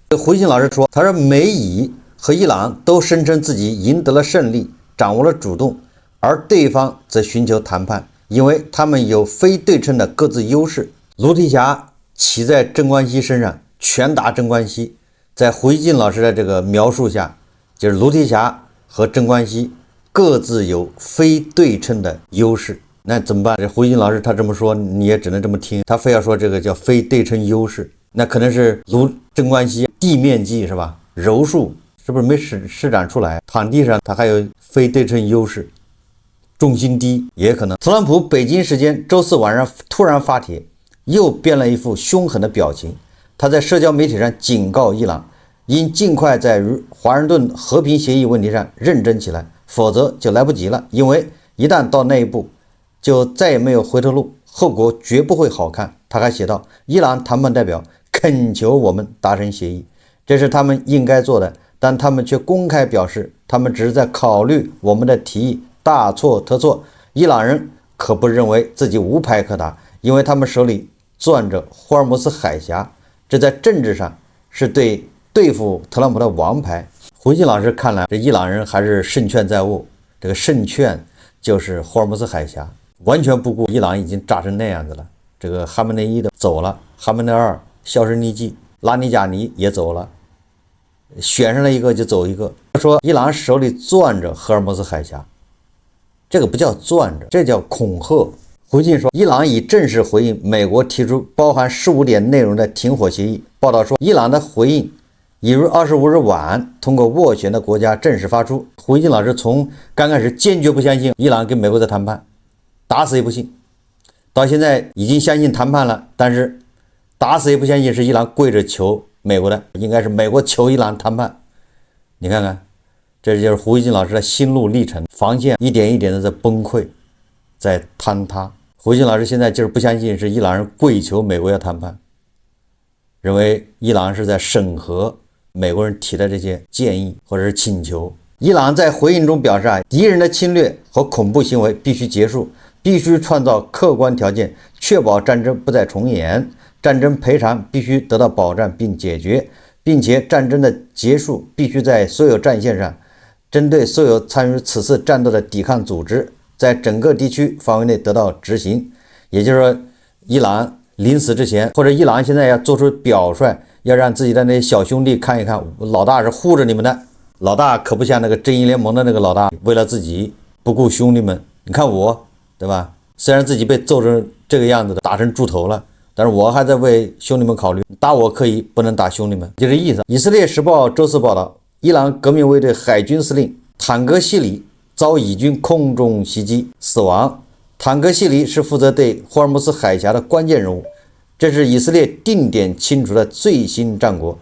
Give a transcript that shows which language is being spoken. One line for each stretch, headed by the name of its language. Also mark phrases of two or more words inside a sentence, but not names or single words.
Chinese: 胡一靜老師說，他說美以和伊朗都聲稱自己贏得了勝利，掌握了主動，而對方則尋求談判，因為他們有非對稱的各自優勢。盧提霞騎在鎮關西身上，拳打鎮關西。在胡一靜老師的這個描述下，就是盧提霞和鎮關西各自有非对称的優勢。那怎麼辦？這胡一靜老師他這麼說，你也只能這麼聽。他非要說這個叫非对稱優勢，那可能是鎮關西地面積是吧？柔術是不是沒施展出來？躺地上它還有非对称優勢，重心低也可能。特朗普北京时間周四晚上突然發帖，又變了一副凶狠的表情。他在社交媒體上警告伊朗，應盡快在華盛頓和平協議問題上認真起來，否則就來不及了。因為一旦到那一步，就再也沒有回頭路，後果絕不會好看。他還寫道，伊朗談判代表懇求我們達成協議，這是他們應該做的，但他們卻公開表示，他們只是在考慮我們的提議，大錯特錯。伊朗人可不認為自己無牌可打，因為他們手裡攥着霍爾木茲海峽，這在政治上是對付特朗普的王牌。胡一靜老師看來，這伊朗人還是胜券在握，這個胜券就是霍尔木茲海峽，完全不顧伊朗已經炸成那樣子了。這個哈梅内伊的走了，哈梅内二销声匿跡，拉尼贾尼也走了，选上了一個就走一個。說伊朗手裡攥着霍爾木茲海峽，這個不叫攥着，這叫恐嚇。胡一靜說，伊朗已正式回應美國提出包含15點內容的停火協議。報道說，伊朗的回應已於25日晚通過斡旋的國家正式發出。胡一靜老師從剛開始堅決不相信伊朗跟美國在談判，打死也不信，到現在已經相信談判了，但是打死也不相信是伊朗跪着求美國的，應該是美國求伊朗谈判。你看看，這就是胡一靜老師的心路歷程，防線一點一點的在崩潰，在坍塌。胡一靜老師現在就是不相信是伊朗人跪求美國要談判，認為伊朗是在審核美國人提的這些建議或者是請求。伊朗在回應中表示，敵人的侵略和恐怖行為必須結束，必須創造客觀條件，確保戰爭不再重演，戰爭賠償必須得到保障並解決，並且戰爭的結束必須在所有戰線上，針對所有參與此次戰鬥的抵抗組織，在整個地區範圍內得到執行。也就是說，伊朗臨死之前，或者伊朗現在要做出表率，要讓自己的那些小兄弟看一看，老大是護着你們的，老大可不像那個正義聯盟的那個老大，為了自己不顧兄弟們。你看我，對吧？雖然自己被揍成這個樣子的，打成豬頭了，但是我還在為兄弟們考慮，打我可以，不能打兄弟們，就這意思。以色列時報周四報道，伊朗革命衛隊海軍司令坦格西里遭以軍空中襲擊死亡。坦格西里是負責对霍爾木茲海峽的關鍵人物，這是以色列定點清除的最新戰果。